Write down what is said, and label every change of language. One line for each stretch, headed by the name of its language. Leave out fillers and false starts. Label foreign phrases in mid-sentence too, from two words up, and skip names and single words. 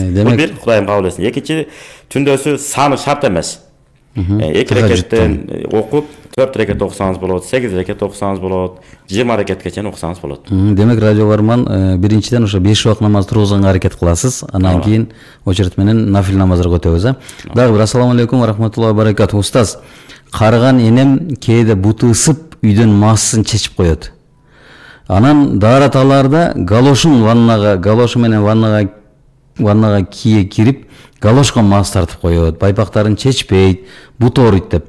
Kyrgyz: Бул бир, Кудайым кабыл этсин. Экинчи, түндөсү саны шарт эмес. 2 рекеттен окуп, 4 рекет окусаңыз болот, 8 рекет окусаңыз болот, 20 рекетке чейин окусаңыз болот. Демек радио угарман, биринчиден ошо 5 убак намаз тургузганга аракет кыласыз, анан кийин очередь менен нафил намаздар өтөбүз. Дагы бир
Arabic: السلام عليكم ورحمة الله وبركاته.
Kyrgyz: Устаз, карыган энем кээде буту ысып, үйдөн массын чечип коёт. Анан даараталарда галошу менен ваннага кие кирип, галошко мас тартып коёт, байпактарын чечпейт, бут ооруйт деп.